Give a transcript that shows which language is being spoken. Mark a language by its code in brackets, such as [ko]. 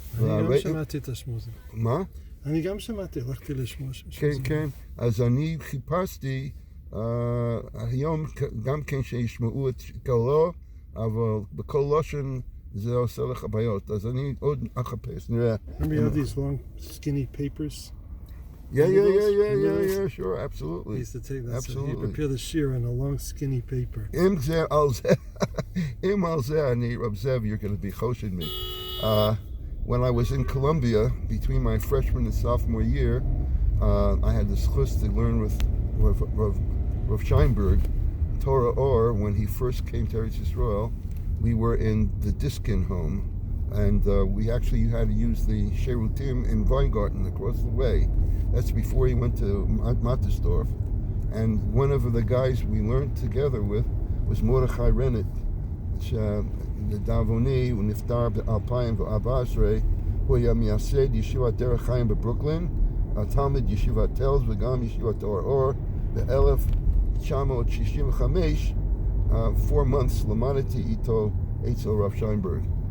[he] אני גם שמעתי את השמוזים. מה? אני גם שמעתי, הלכתי לשמוע שמוזים. כן. אז אני חיפשתי היום גם כן שישמעו את קולו, אבל בכל לשון זה עושה לך בעיות, אז אני עוד אחפש, נראה. [en] Remember you have these long skinny papers? Yeah, sure, absolutely. He used to take that. Absolutely. So he prepared the shir on a long, skinny paper. [he] Im al zeh, ani [en] Rab Zev, you're going to be choshed me. When I was in Columbia, between my freshman and sophomore year, I had the schus to learn with Rav Scheinberg, Torah Or. When he first came to Eretz Yisrael, we were in the Diskin home, and we actually had to use the Sherutim in Weingarten across the way. That's before he went to Mattersdorf. And one of the guys we learned together with was Mordechai Rennet, the Davoni, Niftar Alpayim V'Abasrei, who [he] היה מייסד ישיבת דרך חיים בברוקלין, התלמיד ישיבת תלס וגם ישיבת אור אור, ב-1965, [en] 4 months [he] למדתי איתו אצל רב שיינברג.